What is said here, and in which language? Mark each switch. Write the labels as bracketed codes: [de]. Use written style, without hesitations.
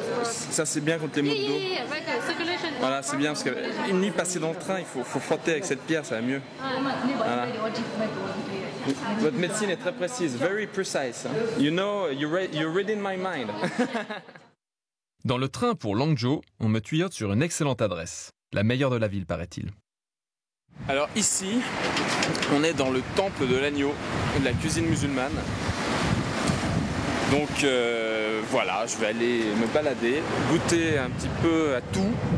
[fr] Ça c'est bien contre les maux de dos. Voilà, c'est bien parce qu'une nuit passée dans le train, il faut frotter avec cette pierre, ça va mieux. Voilà. Votre médecine est très précise, [en] very precise. You know, you're reading my mind. [fr] Dans le train pour Langzhou, on me tuyaute sur une excellente adresse. La meilleure de la ville, paraît-il. Alors ici, on est dans le temple de l'agneau, de la cuisine musulmane. Donc voilà, je vais aller me balader, goûter un petit peu à tout.